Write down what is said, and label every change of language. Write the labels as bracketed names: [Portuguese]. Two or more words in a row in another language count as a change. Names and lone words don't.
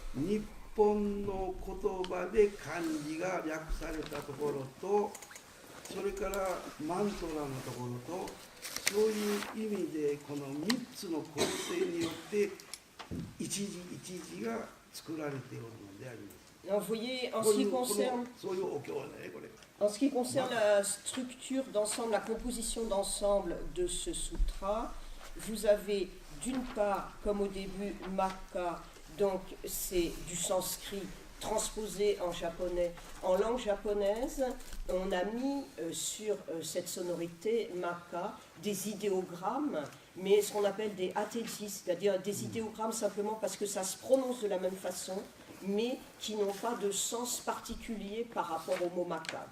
[Japanese] 日本の言葉で漢字が略されたところと、それからマントラのところと、そういう意味でこの3つの工程によって一字一字が作られているのであります。 [French] Alors, vous voyez, en [Japanese] こ [French] ce [Japanese] うい [French] qui [Japanese] うこの [French] concerne, [Japanese] そういうお経ね、これ。 [French] en ce qui concerne la structure d'ensemble, la composition d'ensemble de ce sutra, vous avez d'une part, comme au début, Makka, donc c'est du sanskrit transposé en japonais, en langue japonaise. On a mis sur cette sonorité Makka des idéogrammes, mais ce qu'on appelle des ateji, c'est-à-dire des idéogrammes simplement parce que ça se prononce de la même façon, mais qui n'ont pas de sens particulier par rapport au mot Makka.